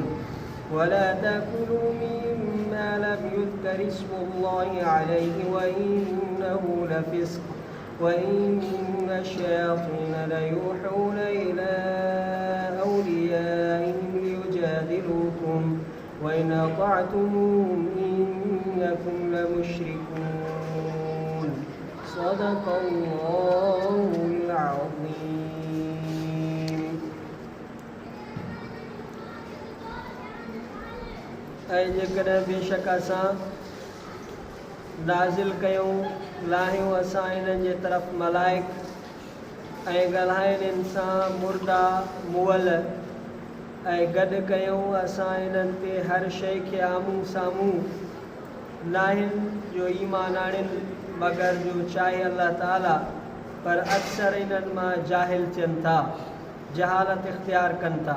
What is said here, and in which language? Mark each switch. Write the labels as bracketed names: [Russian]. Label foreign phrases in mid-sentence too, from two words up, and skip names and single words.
[Arabic] ولا تأكلوا مما لم يذكر اسم الله عليه وإنه لفسق وإن الشياطين ليوحون إلى أوليائهم ليجادلوكم وإن أطعتموهم إنكم لمشركون. صدق الله العظيم. [Sindhi] ऐं जेकॾहिं बेशक असां नाज़िल कयूं लाहियूं असां इन्हनि जे तरफ़ मलाइक ऐं ॻाल्हाइनि इंसां मुर्दा मुअल ऐं गॾु कयूं असां इन्हनि ते हर शइ खे आम्हूं साम्हूं नाहिनि जो ईमान आणिनि मगर जो चाहे अल्लाह ताला पर अक्सर इन्हनि मां जाहिल थियनि था जहालत इख्तियार कनि था।